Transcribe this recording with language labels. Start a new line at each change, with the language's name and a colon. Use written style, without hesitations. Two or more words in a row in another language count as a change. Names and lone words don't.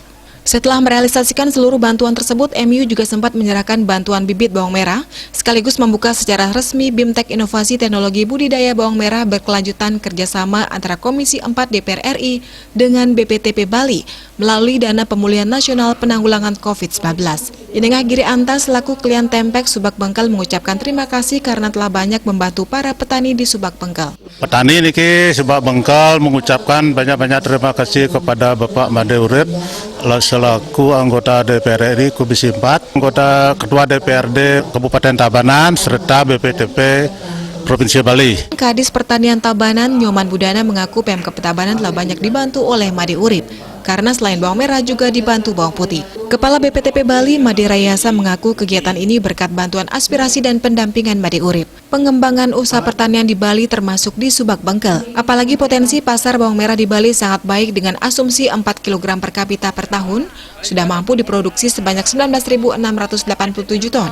Indonesian: Setelah merealisasikan seluruh bantuan tersebut, MU juga sempat menyerahkan bantuan bibit bawang merah, sekaligus membuka secara resmi BIMTEK Inovasi Teknologi Budidaya Bawang Merah berkelanjutan kerjasama antara Komisi 4 DPR RI dengan BPTP Bali melalui Dana Pemulihan Nasional Penanggulangan COVID-19. Inengah Giri Anta selaku klien Tempek Subak Bengkel mengucapkan terima kasih karena telah banyak membantu para petani di Subak Bengkel. Petani niki Subak Bengkel mengucapkan banyak-banyak terima kasih kepada Bapak Imade Urip selaku anggota DPR RI Komisi 4, anggota Ketua DPRD Kabupaten Tabanan, serta BPTP Provinsi Bali. Kadis Pertanian Tabanan Nyoman Budana mengaku Pemkab Tabanan telah banyak dibantu oleh Imade Urip, karena selain bawang merah juga dibantu bawang putih. Kepala BPTP Bali Imade Rayasa mengaku kegiatan ini berkat bantuan aspirasi dan pendampingan Imade Urip. Pengembangan usaha pertanian di Bali termasuk di Subak Bengkel. Apalagi potensi pasar bawang merah di Bali sangat baik dengan asumsi 4 kg per kapita per tahun, sudah mampu diproduksi sebanyak 19.687 ton.